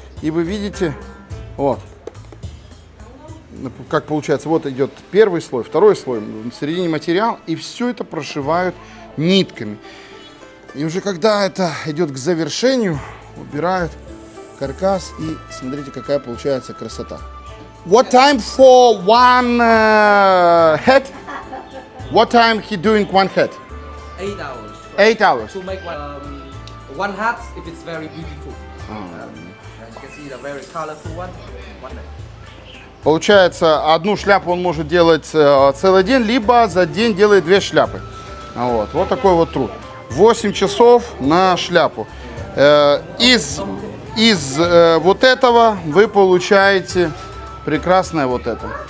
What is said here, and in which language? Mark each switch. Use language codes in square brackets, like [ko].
[ru] И вы видите, вот, как получается, вот идет первый слой, второй слой, в середине материал, и все это прошивают нитками. И уже когда это идет к завершению, убирают каркас, и смотрите, какая получается красота. [en] What time for one head? What time he doing one head? 8 hours. 8 hours. To make one hat if it's very beautiful. As you can see, the very colorful one. [ru] Получается, одну шляпу он может делать целый день, либо за день делает 2 шляпы. Вот такой вот труд. 8 часов на шляпу. Из вот этого вы получаете прекрасное вот это.